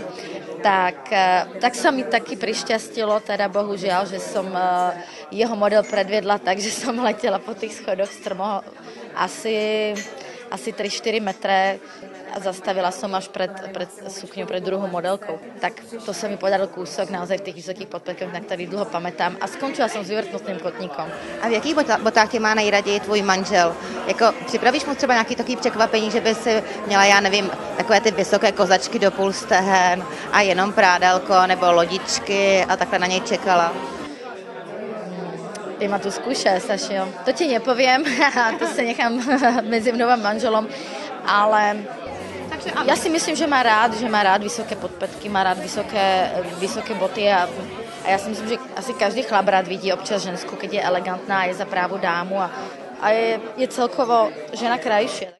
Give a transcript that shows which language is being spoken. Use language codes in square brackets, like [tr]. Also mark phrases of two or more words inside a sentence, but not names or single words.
[sk] Tak sa mi taky prišťastilo, teda bohužiaľ, že som jeho model predviedla tak, že som letela po tých schodoch strmo asi 3-4 metre a zastavila som až pred sukňou, pred druhou modelkou. Tak to sa mi podaril kúsok naozaj v tých vysokých podpätkoch, na ktorých dlho pamätám. A skončila som s vyvrtnutým kotníkom. [cs] A v jakých botách tě má nejraději tvůj manžel? Jako, připravíš mu třeba nějaký takový překvapení, že by si měla, já nevím, takové ty vysoké kozačky do půl stehen a jenom prádelko nebo lodičky a takhle na něj čekala? [sk] Ty ma tu skúšaš, Sašio. To ti nepoviem, to sa nechám medzi mnou a manželom, ale ja si myslím, že má rád vysoké podpätky, má rád vysoké boty a ja si myslím, že asi každý chlap rád vidí občas žensku, keď je elegantná a je za právu dámu a je celkovo žena krajšia.